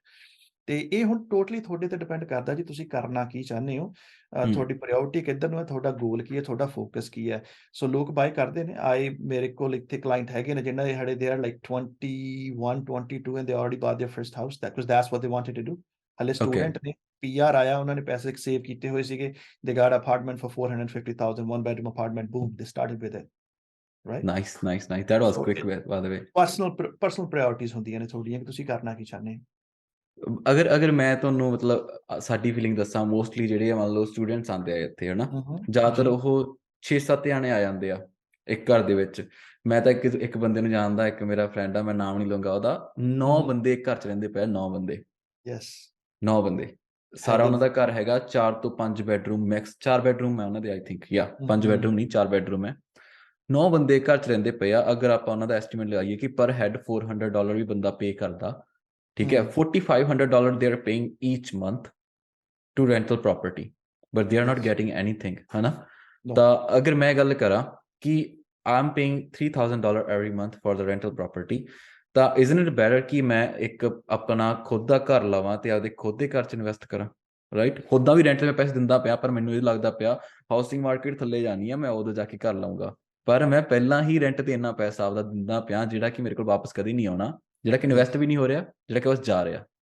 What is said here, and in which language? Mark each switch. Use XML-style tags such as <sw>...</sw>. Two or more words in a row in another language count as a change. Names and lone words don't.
<pa>ਤੇ ਇਹ ਹੁਣ ਟੋਟਲੀ ਤੁਹਾਡੇ ਤੇ ਡਿਪੈਂਡ ਕਰਦਾ ਜੀ, ਤੁਸੀਂ ਕਰਨਾ ਕੀ ਚਾਹੁੰਦੇ ਹੋ, ਤੁਹਾਡੀ ਪ੍ਰਾਇਓਰਟੀ ਕਿੱਧਰ ਨੂੰ ਹੈ, ਤੁਹਾਡਾ ਗੋਲ ਕੀ ਹੈ, ਤੁਹਾਡਾ ਫੋਕਸ ਕੀ ਹੈ। ਸੋ ਲੋਕ ਬਾਏ ਕਰਦੇ ਨੇ। ਮੇਰੇ ਕੋਲ ਇੱਥੇ ਕਲਾਇੰਟ ਹੈਗੇ ਨੇ ਜਿਨ੍ਹਾਂ ਦੇ ਹਾਲੇ</pa> <en>they are like 21, 22 and they already bought their first house, that's what they wanted to do.</en> <pa>ਹਾਲੇ</pa> <en>Okay.</en> <pa>ਸਟੂਡੈਂਟ ਨੇ, ਪੀਆਰ ਆਇਆ, ਉਹਨਾਂ ਨੇ ਪੈਸੇ ਸੇਵ ਕੀਤੇ ਹੋਏ ਸੀਗੇ।</pa> <en>they got apartment for 450,000, 1 bedroom apartment, boom, they started with it, right? Nice, nice, nice. That was So quick, by the way.</en> <pa>ਪਰਸਨਲ ਪ੍ਰਾਇਓਰਟੀਜ਼ ਹੁੰਦੀਆਂ ਨੇ ਤੁਹਾਡੀਆਂ ਕਿ ਤੁਸੀਂ ਕਰਨਾ ਕੀ ਚਾਹੁੰਦੇ ਹੋ। ਅਗਰ ਮੈਂ ਤੁਹਾਨੂੰ ਮਤਲਬ ਸਾਡੀ ਫੀਲਿੰਗ ਦੱਸਾਂ, ਮੋਸਟਲੀ ਜਿਹੜੇ ਮੰਨ ਲਓ ਸਟੂਡੈਂਟਸ ਆਉਂਦੇ ਆ ਇੱਥੇ, ਹਨਾ, ਜ਼ਿਆਦਾਤਰ ਜੀ। ਉਹ 6-7 ਜਾਣੇ ਆ ਜਾਂਦੇ ਆ ਇੱਕ ਘਰ ਦੇ ਵਿੱਚ। ਮੈਂ ਤਾਂ ਇੱਕ ਬੰਦੇ ਨੂੰ ਜਾਣਦਾ, ਇੱਕ ਮੇਰਾ ਫਰੈਂਡ ਆ, ਮੈਂ ਨਾਮ ਨਹੀਂ ਲਊਂਗਾ ਉਹਦਾ। 9 ਬੰਦੇ ਇੱਕ ਘਰ 'ਚ ਰਹਿੰਦੇ ਪਏ, 9 ਬੰਦੇ। ਯੈਸ। 9 ਬੰਦੇ। ਸਾਰਾ ਉਹਨਾਂ ਦਾ ਘਰ ਹੈਗਾ 4 ਤੋਂ 5 ਬੈਡਰੂਮ, ਮੈਕਸ 4 ਬੈਡਰੂਮ ਹੈ ਉਹਨਾਂ ਦੇ,</pa> <en>I think,</en> <pa>5 ਬੈਡਰੂਮ ਨਹੀਂ, 4 ਬੈਡਰੂਮ ਹੈ। 9 ਬੰਦੇ ਘਰ 'ਚ ਰਹਿੰਦੇ ਪਏ ਆ। ਅਗਰ ਆਪਾਂ ਉਹਨਾਂ ਦਾ ਐਸਟੀਮੇਟ ਲਗਾਈਏ ਕਿ</pa> <en>per head</en> <pa>$400 ਵੀ ਬੰਦਾ ਪੇ ਕਰਦਾ, ਠੀਕ ਹੈ,</pa> <en>$4,500 they are paying each month to rental property, but they are not getting anything,</en> <pa>ਹਨਾ? ਤਾਂ ਅਗਰ ਮੈਂ ਗੱਲ ਕਰਾਂ ਕਿ</pa> <en>I'm paying $3,000 every month for the rental property,</en> <pa>ਤਾਂ</pa> <en>isn't it better</en> <pa>ਕਿ ਮੈਂ ਇੱਕ ਆਪਣਾ ਖੁਦ ਦਾ ਘਰ ਲਵਾਂ ਤੇ ਆਪਦੇ ਖੁਦ ਦੇ ਘਰ 'ਚ ਇਨਵੈਸਟ ਕਰਾਂ, ਰਾਈਟ? ਉੱਦਾਂ ਵੀ ਰੈਂਟ 'ਤੇ ਮੈਂ ਪੈਸੇ ਦਿੰਦਾ ਪਿਆ, ਪਰ ਮੈਨੂੰ ਇਹ ਲੱਗਦਾ ਪਿਆ</pa> <en>housing market</en> <pa>ਥੱਲੇ ਜਾਣੀ ਆ, ਮੈਂ ਉਦੋਂ ਜਾ ਕੇ ਘਰ ਲਊਂਗਾ। ਪਰ ਮੈਂ ਪਹਿਲਾਂ ਹੀ ਰੈਂਟ 'ਤੇ ਇੰਨਾ ਪੈਸਾ ਆਪਦਾ ਦਿੰਦਾ ਪਿਆ, ਜਿਹੜਾ ਕਿ ਮੇਰੇ ਕੋਲ ਵਾਪਸ ਕਦੇ ਨਹੀਂ ਆਉਣਾ, ਜਿਹੜਾ ਕਿ ਇਨਵੈਸਟ ਵੀ ਨਹੀਂ ਹੋ ਰਿਹਾ, ਜਿਹੜਾ ਕਿ ਬਸ ਜਾ ਰਿਹਾ।</pa>